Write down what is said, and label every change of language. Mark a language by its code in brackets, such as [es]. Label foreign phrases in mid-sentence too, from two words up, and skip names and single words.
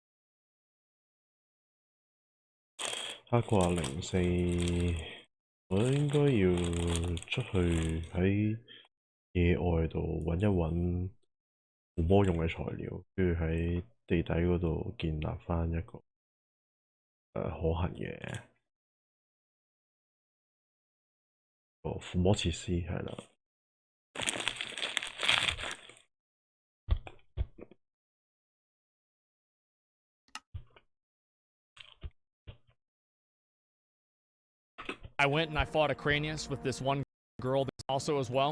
[yue] 黑跨04，我覺得應該要出去喺野外度揾一揾附魔用嘅材料，跟住喺地底嗰度建立翻一個可行嘅附魔設施，係啦。 [en] I went and I fought a Cranius with this one girl also as well.